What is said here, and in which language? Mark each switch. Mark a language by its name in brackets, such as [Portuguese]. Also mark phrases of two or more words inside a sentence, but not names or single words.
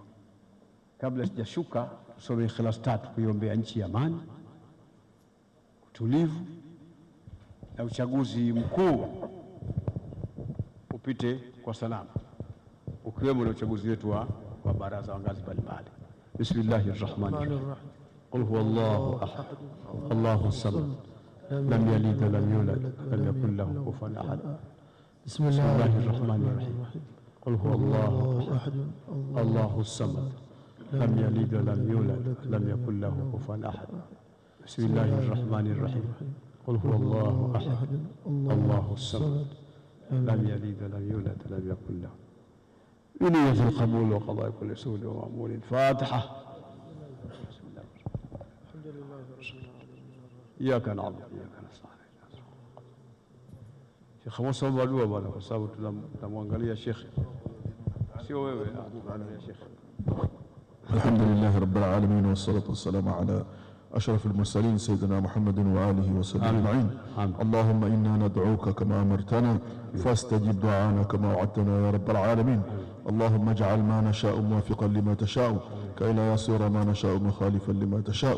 [Swahili] Kabla sijashuka, tusome Ikhlas 3 kuiombea nchi ya amani, utulivu na uchaguzi mkuu upite kwa salama, ukiwemo na uchaguzi wetu wa baraza wa ngazi mbalimbali. [Arabic] بسم الله الرحمن الرحيم. قل هو الله أحد، الله الصمد، لم يلد ولم يولد، لم يكن له كفوا أحد. بسم الله الرحمن الرحيم. قل هو الله أحد، الله الصمد، لم يلد ولم يولد، لم يكن له كفوا أحد. بسم الله الرحمن الرحيم. قل هو الله أحد، الله الصمد، لم يلد ولم يولد، لم يكن له. بنية القبول وقضاء كل سؤال ومأمول. الفاتحة. الحمد لله رب العالمين. إياك نعبد وإياك نستعين. [Swahili] Sheikh Musa Badua bwana, kwa sababu tunamwangalia Sheikh, sio wewe. Sheikh. [Arabic] الحمد لله رب العالمين والصلاة والسلام على أشرف المرسلين سيدنا محمد وآله وصحبه أجمعين. اللهم إنا ندعوك كما أمرتنا فاستجب دعانا كما وعدتنا يا رب العالمين. اللهم اجعل ما نشاء موافقا لما تشاء كي لا يصير ما نشاء مخالفا لما تشاء.